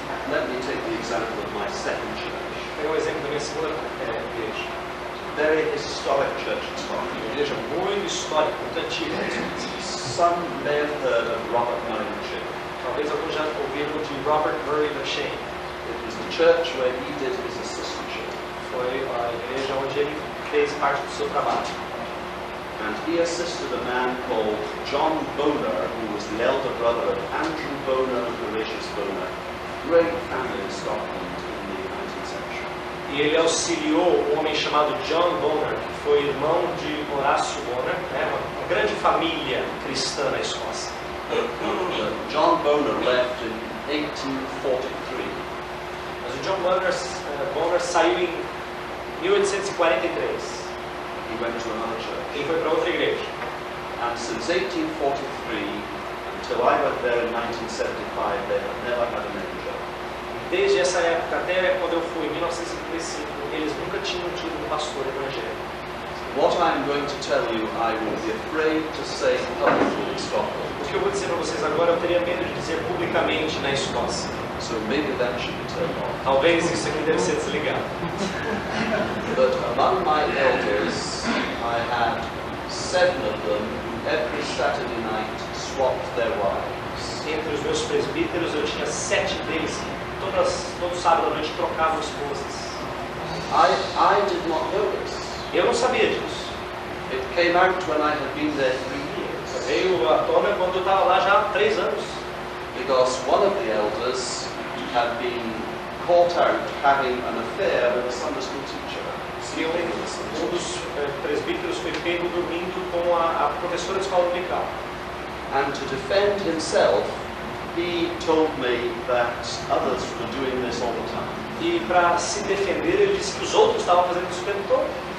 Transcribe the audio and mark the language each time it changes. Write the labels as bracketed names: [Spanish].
[English] Let me take the example of my second church. [Portuguese] Pegar o exemplo da minha segunda igreja. [English] Very historic church in Scotland. [Portuguese] Uma igreja muito histórica, muito antiga. [English] Some may have heard of Robert Murray McShane. [Portuguese] Talvez alguns já ouviram de Robert Murray McShane. [English] It was the church where he did his assistantship. [Portuguese] Foi a igreja onde ele fez parte do seu trabalho. [English] And he assisted a man called John Bonar, who was the elder brother of Andrew Bonar and Horatius Bonar, great family in Scotland in the 19th century. [Portuguese] E ele auxiliou um homem chamado John Bonar, que foi irmão de Horácio Bonar, uma grande família cristã na Escócia. [English] John Bonar left in 1843. [Portuguese] Mas o John Bonar saiu em 1843. [English] He went to another church. [Portuguese] Ele foi para outra igreja. [English] And since 1843 until I went there in 1975, they have never had a manager. [Portuguese] Desde essa época até quando eu fui, em 1955, eles nunca tinham tido um pastor evangélico. [English] What I'm going to tell you, I would be afraid to say publicly in Scotland. [Portuguese] O que eu vou dizer para vocês agora, eu teria medo de dizer publicamente na Escócia. [English] So maybe that should be turned off. [Portuguese] Talvez isso aqui deve ser desligado. [English] But among my elders, I had 7 of them who every Saturday night swapped their wives. [Portuguese] Entre os meus presbíteros, eu tinha 7 deles que todo sábado à noite trocavam esposas. [English] I did not know this. [Portuguese] Eu não sabia disso. [English] It came out when I had been there 3 years. [Portuguese] Veio à tona quando eu estava lá já há 3 anos. [English] Because one of the elders had been caught out having an affair with a Sunday school teacher. [Portuguese] E um dos presbíteros foi pego dormindo com a professora de escola dominical. [English] And to defend himself, he told me that others were doing this all the time. [Portuguese] E para se defender, ele disse que os outros estavam fazendo isso o tempo todo.